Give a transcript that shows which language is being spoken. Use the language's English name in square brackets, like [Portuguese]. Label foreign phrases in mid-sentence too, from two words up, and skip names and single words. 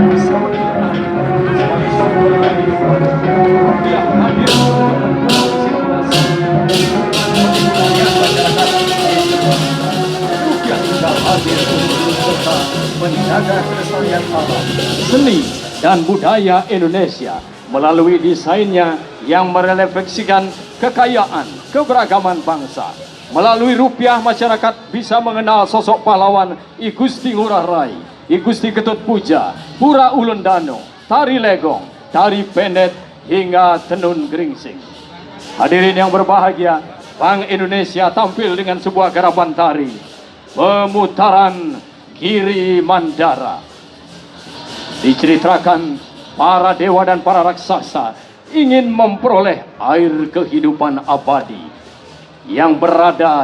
[Indonesian] Menjaga kelestarian alam, seni dan budaya Indonesia melalui desainnya yang merefleksikan kekayaan, keberagaman bangsa. Melalui rupiah, masyarakat bisa mengenal sosok pahlawan I Gusti Ngurah Rai, I Gusti Ketut Puja, Pura Ulun Dano, Tari Legong, Tari Pendet, hingga Tenun Geringsing. Hadirin yang berbahagia, Bank Indonesia tampil dengan sebuah garapan tari pemutaran Giri Mandara. Diceritakan para dewa dan para raksasa ingin memperoleh air kehidupan abadi yang berada